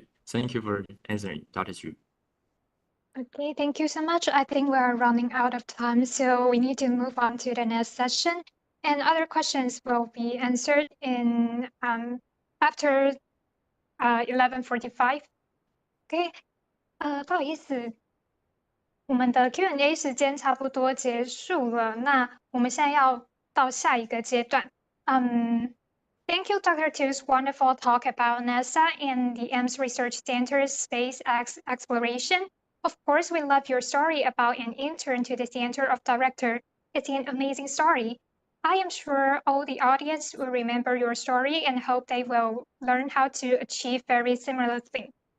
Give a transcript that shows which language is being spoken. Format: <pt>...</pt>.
<en>Thank you for answering, Dr. Chu. Okay, thank you so much. I think we are running out of time, so we need to move on to the next session. And other questions will be answered in after 11:45. Okay.</en> <zh>不好意思，我们的 Q&A 时间差不多结束了，那我们现在要到下一个阶段。</zh> <en>Thank you, Dr. Tu's wonderful talk about NASA and the Ames Research Center's space exploration. Of course, we love your story about an intern to the Center of Director. It's an amazing story. I am sure all the audience will remember your story and hope they will learn how to achieve very similar things.</en>